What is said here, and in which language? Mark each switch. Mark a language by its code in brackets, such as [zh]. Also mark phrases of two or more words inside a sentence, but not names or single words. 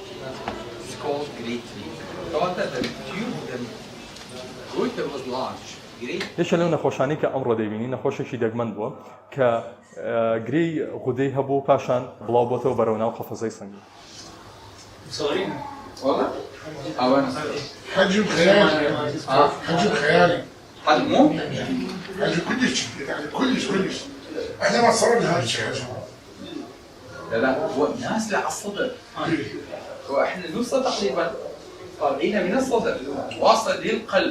[ckb] یەکێک لەو نەخۆشانەی کە ئەمڕۆ دەیبینی نەخۆشێکی دەگمەند بووە کە گرەی غودەی هەبوو پاشان بڵاو بۆتەوە بەرەو ناو قەفەزەی سەنگی. [ar] حجم خيالي حجم خيالي حجمه؟ حجم كلش يعني كلش احنا ما صورنا هذا الشيء حجم. لا هو نازله على الصدر. هو احنا نوصل تقريبا طالعين من الصدر واصل للقلب.